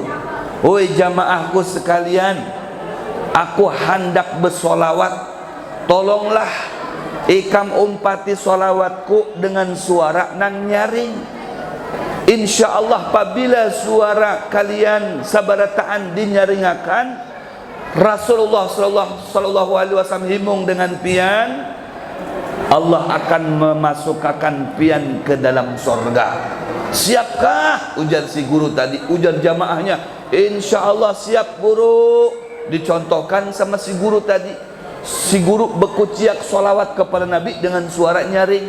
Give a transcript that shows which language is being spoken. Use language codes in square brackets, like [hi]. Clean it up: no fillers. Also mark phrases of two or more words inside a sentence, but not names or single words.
[bjn] Oi jamaahku sekalian, aku hendak bersolawat. Tolonglah ikam umpati solawatku dengan suara nang nyaring. [ar] Insya Allah [bjn] apabila suara kalian sabarataan dinyaringakan, Rasulullah [ar] sallallahu alaihi wasallam [bjn] himung dengan pian, Allah akan memasukkan pian ke dalam sorga. Siapkah? Ujar si guru tadi, ujar jamaahnya, [ar] insya Allah [bjn] siap guru. Dicontohkan sama si guru tadi. Si guru berkuciak solawat kepada Nabi dengan suara nyaring.